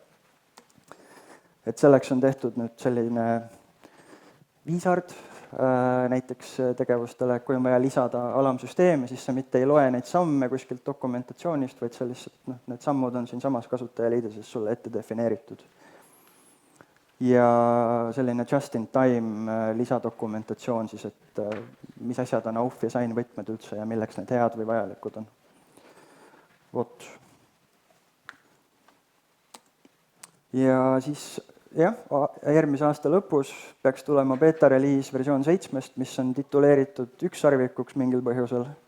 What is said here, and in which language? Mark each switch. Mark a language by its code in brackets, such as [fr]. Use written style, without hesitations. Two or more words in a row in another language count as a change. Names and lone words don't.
[et] Et selleks on tehtud nüüd selline viisard näiteks tegevustele, kui on vaja lisada alamsüsteemi, siis sa mitte ei loe neid samme kuskilt dokumentatsioonist, vaid sa lihtsalt, need sammud on siin samas kasutajaliideses sulle ette defineeritud. Ja selline just-in-time lisadokumentatsioon siis, et mis asjad on AUF ja SAIN võtmed üldse ja milleks need head või vajalikud on. Vot. Ja siis järgmise aasta lõpus peaks tulema beta-reliis versioon 7, mis on tituleeritud ükssarvikuks mingil põhjusel.